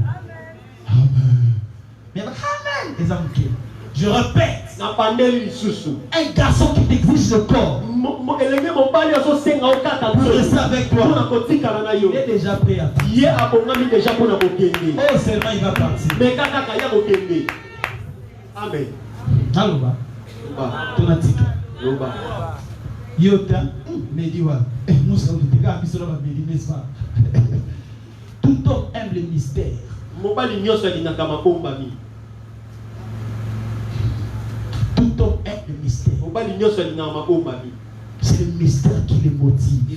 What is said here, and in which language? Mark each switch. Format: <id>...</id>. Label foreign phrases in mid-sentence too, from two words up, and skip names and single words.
<fr>Mais Amen. Je répète. Un garçon qui t'exige le corps pour rester avec toi, il est déjà prêt à partir. Oh, seulement il va partir.</fr> <ln>Amen. Alloba. Tonatika. Yota. Mediwa.</ln> <fr>Nous sommes des gars qui sont là, n'est-ce pas? Tout homme aime le mystère. Tout homme aime le mystère. C'est le mystère qui les motive.</fr>